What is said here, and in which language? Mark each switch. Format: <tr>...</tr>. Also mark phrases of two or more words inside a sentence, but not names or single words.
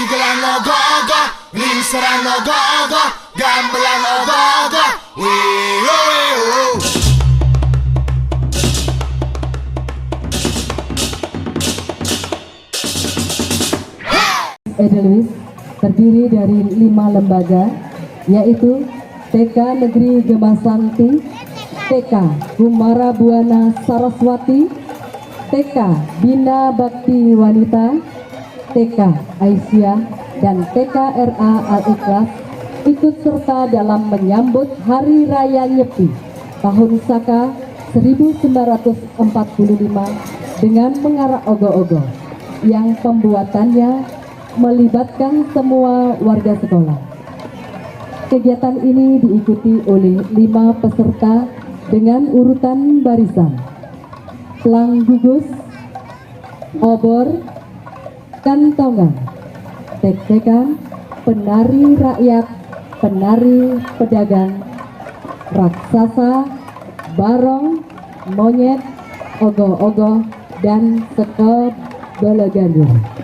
<id>Lingsaran ogo-ogo, lingsaran ogo-ogo, gamelan ogo-ogo, wih. Edelweiss terdiri dari 5 lembaga, yaitu TK Negeri Gemasanti, TK Kumara Buana Saraswati, TK Bina Bakti Wanita, TK Aisyah, dan TK RA Al-Ikhlas ikut serta dalam menyambut Hari Raya Nyepi Tahun Saka 1945 dengan mengarak ogo-ogo yang pembuatannya melibatkan semua warga sekolah. Kegiatan ini diikuti oleh 5 peserta dengan urutan barisan: pelang gugus, obor, kantongan, tek-tekan, penari rakyat, penari pedagang, raksasa, barong, monyet, ogoh-ogoh, dan sekop belegandur.</id>